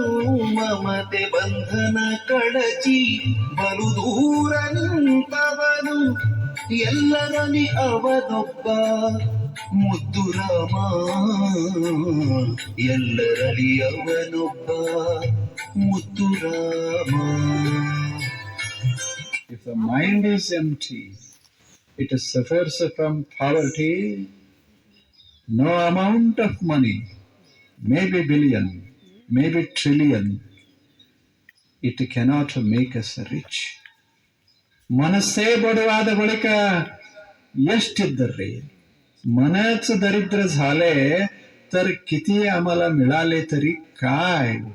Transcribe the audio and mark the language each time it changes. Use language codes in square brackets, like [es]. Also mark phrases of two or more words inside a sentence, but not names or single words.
[kn] ಮಮತೆ ಬಂಧನ ಕಳಚಿ ಬಲು ದೂರ ನಿಂತವನು. ಎಲ್ಲರಲ್ಲಿ ಅವನೊಬ್ಬ ಮುದ್ದು ರಾಮ, ಎಲ್ಲರಲ್ಲಿ ಅವನೊಬ್ಬ ಮುದ್ದು ರಾಮ. [en] If the mind is empty, it suffers from poverty. No amount of money, maybe billion, maybe trillion, it cannot make us rich. [kn] ಮನಸ್ಸೇ ಬಡವಾದ ಬಳಿಕ ಎಷ್ಟಿದ್ದರ್ರಿ? ಮನಸ್ಸು ದರಿದ್ರ [mr] झाले तर किती आम्हाला मिळाले तरी काय